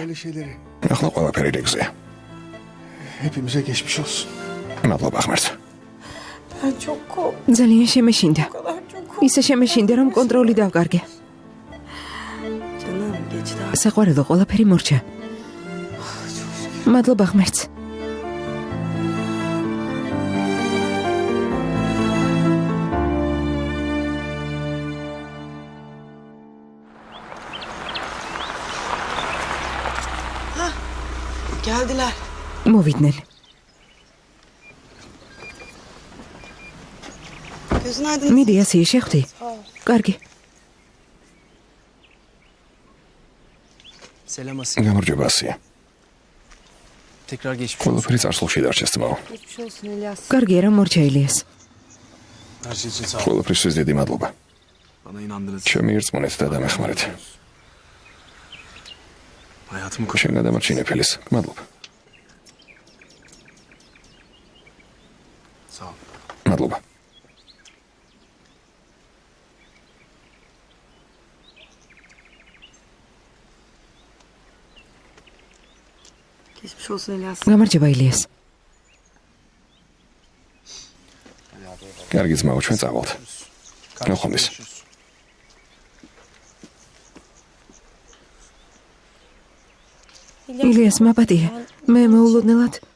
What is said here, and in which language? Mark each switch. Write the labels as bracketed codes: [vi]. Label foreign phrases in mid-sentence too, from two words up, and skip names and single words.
[ka] ახლა ყველაფერი რიგზეა. მადლობა ღმერთს. ძალიან შემეშინდა. ისე შემეშინდა რომ კონტროლი დავკარგე. საყვარელო ყველაფერი მორჩა. მადლობა ღმერთს. [tr] Geldiler. [ka] მოვიდნენ. [tr] Gözün aydın. [ka] მიდი ასე შეხვდი. კარგი. [tr] Selam Asiye. [ka] გამარჯობა ასია. [tr] Tekrar geçmiş olsun. [ka] ყველაფერი წარსულში დარჩეს ძმაო. კარგია რომ მორჩა ილიას. [tr] Her şey için sağ ol. [ka] ყველაფრისთვის დიდი მადლობა. [tr] Bana inandınız. [ka] ჩემი ერწმუნეთ და დამეხმარეთ. [tr] Hayatımı [ka] შენ გადამარჩინე ფილის. მადლობა. [tr] Sağ ol. [ka] მადლობა. [tr] Geçmiş olsun İlyas. [ka] გამარჯობა ილიას. კარგი ძმაო, ჩვენ წავალთ. ნახვამდის. ილიას მაპატია. მე მოულოდნელად